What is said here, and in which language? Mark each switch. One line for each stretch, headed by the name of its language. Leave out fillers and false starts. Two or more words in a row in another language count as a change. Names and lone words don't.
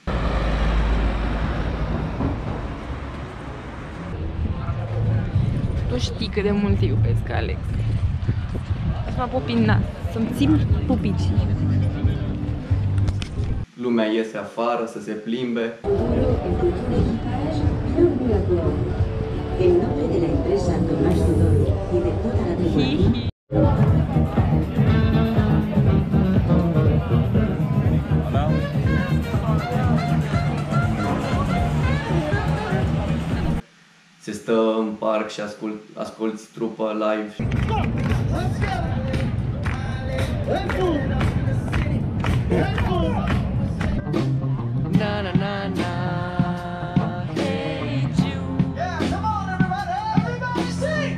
Romanian: Tu știi cât de mult te iubesc, Alex. Să mă pupi în nas, să-mi țin pupicii. Lumea iese afară să se plimbe.
Spanish: En nombre de la empresa Tomás Tudor y de toda la tripulación.
Romanian: Se stă în parc și asculti trupă live. Na na na na.
English: Hey Jude. Yeah, come on everybody, everybody sing.